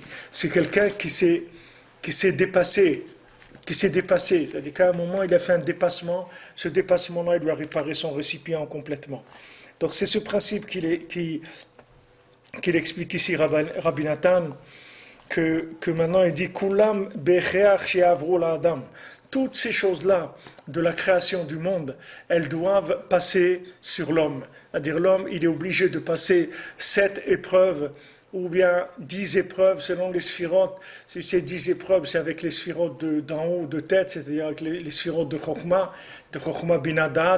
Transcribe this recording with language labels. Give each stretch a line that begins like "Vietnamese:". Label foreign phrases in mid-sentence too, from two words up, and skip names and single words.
French: C'est quelqu'un qui s'est dépassé, c'est-à-dire qu'à un moment, il a fait un dépassement. Ce dépassement-là, il lui a réparé son récipient complètement. Donc, c'est ce principe qu'il explique ici, Rabbi Nathan, que maintenant il dit
Hebrew: כולם בכוח שעברו לאדם.
French: Toutes ces choses-là de la création du monde, elles doivent passer sur l'homme. C'est-à-dire l'homme, il est obligé de passer 7 épreuves ou bien 10 épreuves selon les sphirotes. Si c'est 10 épreuves, c'est avec les sphirotes d'en haut, de tête, c'est-à-dire avec les sphirotes de
Hebrew: חכמה בינה דעת.